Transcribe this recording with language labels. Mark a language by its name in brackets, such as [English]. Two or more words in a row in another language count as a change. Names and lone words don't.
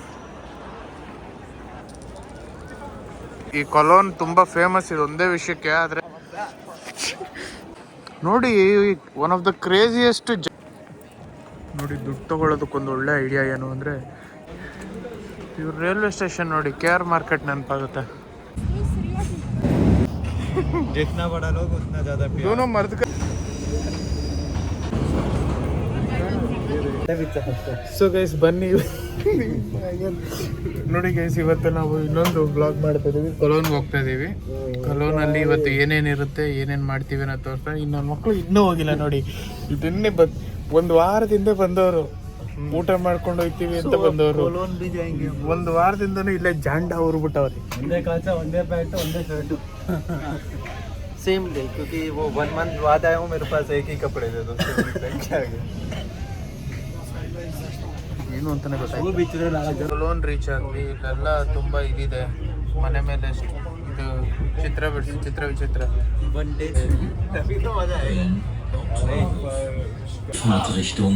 [Kannada] ಈ ಕೊಲೋನ್ ತುಂಬಾ ಫೇಮಸ್ ಇದೆ ಒಂದೇ ವಿಷಯಕ್ಕೆ. ಆದ್ರೆ ನೋಡಿ [English] one of the craziest [Kannada] ನೋಡಿ ದುಡ್ಡು ತಗೊಳ್ಳೋದಕ್ಕೊಂದು ಒಳ್ಳೆ ಐಡಿಯಾ ಏನು ಅಂದರೆ ಇವ್ರು [English] railway station [Kannada] ನೋಡಿ KR ಮಾರ್ಕೆಟ್ ನೆನಪಾಗುತ್ತೆ. [Hindi] जितना बड़ा लोग उतना ज़्यादा दोनों मर्द का. [English] so guys [Kannada] ಬನ್ನಿ ನೋಡಿ ಗೈಸ್, ಇವತ್ತು ನಾವು ಇನ್ನೊಂದು ಬ್ಲಾಗ್ ಮಾಡ್ತಾ ಇದೀವಿ. ಕೊಲೋನ್ಗೆ ಹೋಗ್ತಾ ಇದೀವಿ. ಕೊಲೋನಲ್ಲಿ ಇವತ್ತು ಏನೇನಿರುತ್ತೆ, ಏನೇನು ಮಾಡ್ತೀವಿ ಅನ್ನೋ ತೋರಿಸ್ತಾ. ಇನ್ನು ನನ್ನ ಮಕ್ಕಳು ಇನ್ನೂ ಹೋಗಿಲ್ಲ ನೋಡಿ. ಇದನ್ನೇ ಒಂದು ವಾರದಿಂದ ಬಂದವರು, ಊಟ ಮಾಡ್ಕೊಂಡು ಹೋಗ್ತೀವಿ ಅಂತ ಬಂದವರು. ಒಂದು ವಾರದಿಂದನೂ ಇಲ್ಲೇ ಜಾಂಡ ಉರ್ಬಿಟ್ಟವ್ರಿ. ಒಂದೇ ಕಾಲ್ಸ, ಒಂದೇ ಪ್ಯಾಂಟ್, ಒಂದೇ ಶರ್ಟು, [English] same day, [Hindi] क्योंकि वो 1 मंथ बाद आया हूँ, मेरे पास एक ही कपड़े थे, तो क्या [Kannada] ಏನು ಅಂತಾನೆ ಗೊತ್ತಾಯ್ತು. ಕೊಲೋನ್ ರೀಚ್ ಆದ್ವಿ. ಇಲ್ಲೆಲ್ಲ ತುಂಬ ಇದಿದೆ, ಮನೆ ಮೇಲೆ ಇದು ಚಿತ್ರ ಬಿಡಿಸಿ ಚಿತ್ರ ವಿಚಿತ್ರ. Fahrtrichtung.